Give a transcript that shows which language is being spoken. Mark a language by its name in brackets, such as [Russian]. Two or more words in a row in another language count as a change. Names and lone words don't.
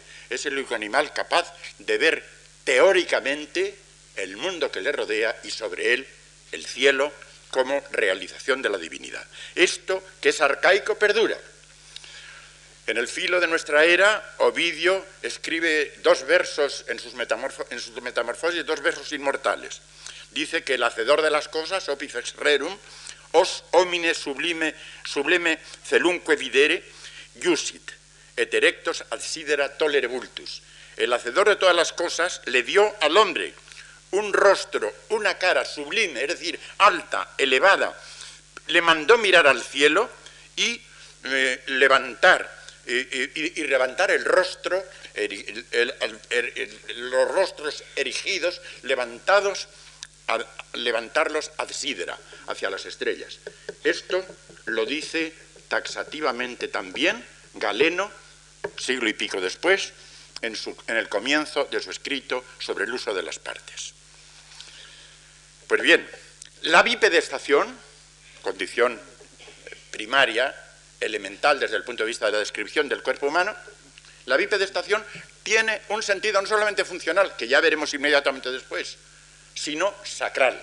[Spanish] Es el único animal capaz de ver teóricamente el mundo que le rodea y sobre él el cielo como realización de la divinidad. Esto, que es arcaico, perdura. En el filo de nuestra era, Ovidio escribe dos versos en sus metamorfosis, dos versos inmortales. Dice que el hacedor de las cosas, [Latin] opifex rerum, os homine sublime celunque videre, iusit, et erectos ad sidera tolere vultus. [Spanish] El hacedor de todas las cosas le dio al hombre un rostro, una cara sublime, es decir, alta, elevada, le mandó mirar al cielo y levantar el rostro, los rostros erigidos, levantarlos [Latin] ad sidera, [Spanish] hacia las estrellas. Esto lo dice taxativamente también Galeno, siglo y pico después, en el comienzo de su escrito sobre el uso de las partes. Pues bien, la bipedestación, condición primaria, elemental desde el punto de vista de la descripción del cuerpo humano, la bipedestación tiene un sentido no solamente funcional, que ya veremos inmediatamente después, sino sacral.